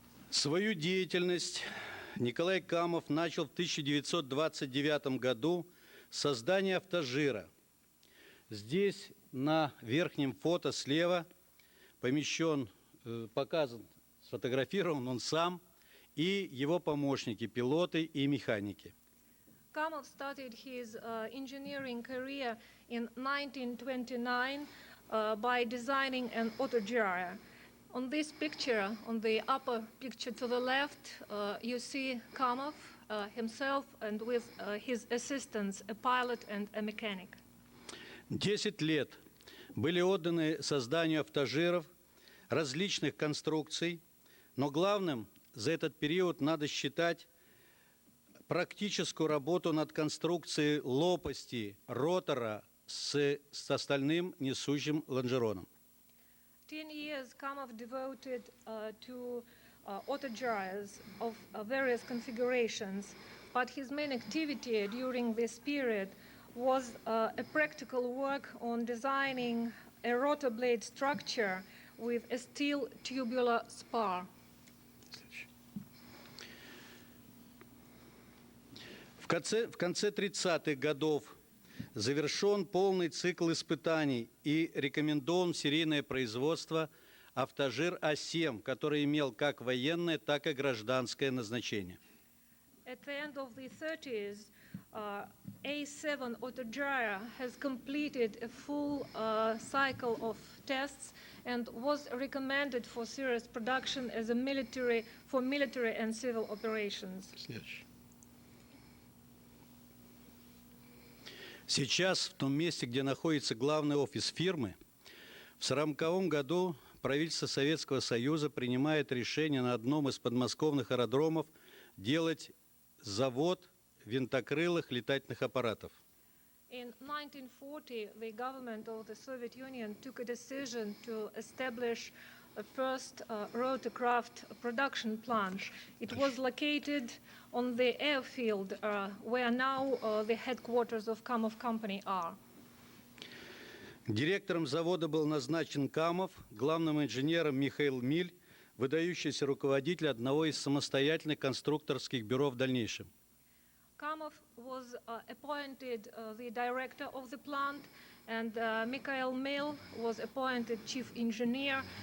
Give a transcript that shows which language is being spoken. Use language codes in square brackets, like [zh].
[ru] Свою деятельность Николай Камов начал в 1929 году с создания автожира. Здесь на верхнем фото слева помещен, показан, сфотографирован он сам и его помощники, пилоты и механики. [en] Kamov started his engineering career in 1929 by designing an autogyro. On this picture, on the upper picture to the left, you see Kamov himself and with his assistants, a pilot and a mechanic. [ru] 10 лет были отданы созданию автожиров различных конструкций, но главным за этот период надо считать практическую работу над конструкцией лопасти ротора с остальным несущим лонжероном. [en] 10 years Kamov devoted to autogyros of various configurations, but his main activity during this period was a practical work on designing a rotor blade structure with a steel tubular spar. [ru] В конце 30-х годов завершен полный цикл испытаний и рекомендован в серийное производство автожир А7, который имел как военное, так и гражданское назначение. [en] At the end of the 30s, A7 autogyro has completed a full cycle of tests and was recommended for serious production as a military and civil operations. [ru] Сейчас в том месте, где находится главный офис фирмы, в 1940 году правительство Советского Союза принимает решение на одном из подмосковных аэродромов делать завод винтокрылых летательных аппаратов. [en] In 1940, the government of the Soviet Union took a decision to establish a first Rotorcraft production plant. It was located on the airfield where now the headquarters of Kamov company are. [ru] Директором завода был назначен Камов, главным инженером Михаил Миль, выдающийся руководитель одного из самостоятельных конструкторских бюро в дальнейшем. [en] Kamov was appointed the director of the plant, and Mikhail Mil was appointed chief engineer.